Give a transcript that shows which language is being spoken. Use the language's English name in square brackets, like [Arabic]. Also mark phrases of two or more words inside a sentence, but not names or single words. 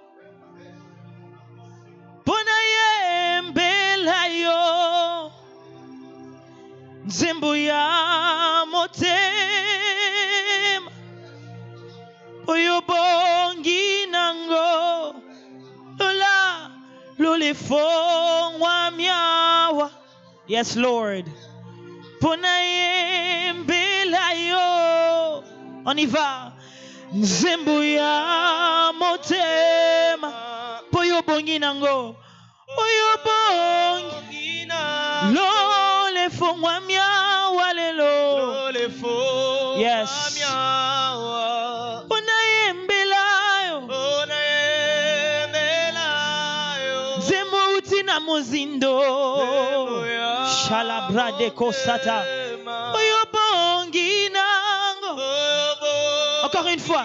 [Lingala] Ponayembela yo. Nzembo ya motema. Poyobongi nango. Lola. Lolefongwa miawa. [English] Yes, Lord. [Lingala] Ponayembela yo. [French] On y va. [Lingala] Nzembo ya motema. Poyobongi nango. Poyobongi nango. Lo le fongwa miawa lelo. Yes. Ponayembela yo. Nzembo uti na muzindo. Shalabra de kosata. Poyobongi nango. [French] Encore une fois.